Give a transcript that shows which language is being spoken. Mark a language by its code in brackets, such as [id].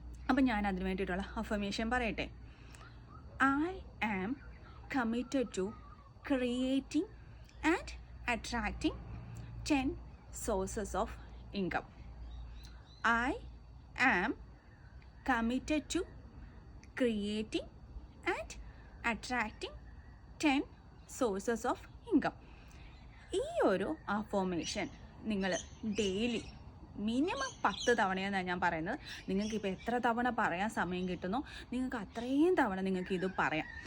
[ml] അപ്പം ഞാൻ അതിന് വേണ്ടിയിട്ടുള്ള അഫർമേഷൻ പറയട്ടെ. [en] I am committed to creating and attracting 10 sources of income. I am committed to creating and attracting 10 sources of income. [ml] ഈ ഒരു അഫർമേഷൻ നിങ്ങൾ ഡെയിലി മിനിമം 10 തവണയാണ് ഞാൻ പറയുന്നത്. നിങ്ങൾക്കിപ്പോൾ എത്ര തവണ പറയാൻ സമയം കിട്ടുന്നോ നിങ്ങൾക്ക് അത്രയും തവണ നിങ്ങൾക്ക് ഇത് പറയാം.